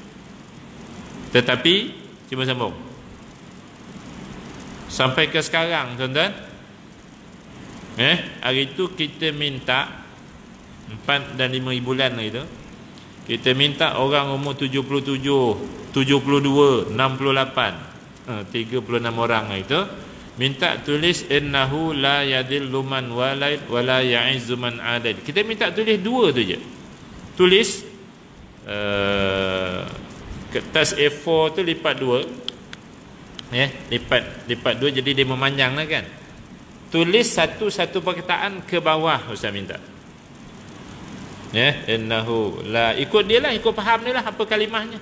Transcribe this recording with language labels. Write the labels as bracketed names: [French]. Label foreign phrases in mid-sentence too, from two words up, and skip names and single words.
[Malay] Tetapi cuba sambung. Sampai ke sekarang tuan-tuan, hari itu kita minta 4 dan 5 bulan itu, kita minta orang umur 77, 72, 68, 36 orang itu minta tulis [Arabic] innahu la yadillu man walid wa la ya'izzu man adad. [Malay] Kita minta tulis 2 tu je. Tulis kertas A4 tu lipat 2. Lipat 2 jadi dia memanjang lah kan. Tulis satu-satu perkataan ke bawah ustaz minta. [Arabic] Innahu la, [Malay] ikut dia lah, ikut faham dia lah apa kalimahnya.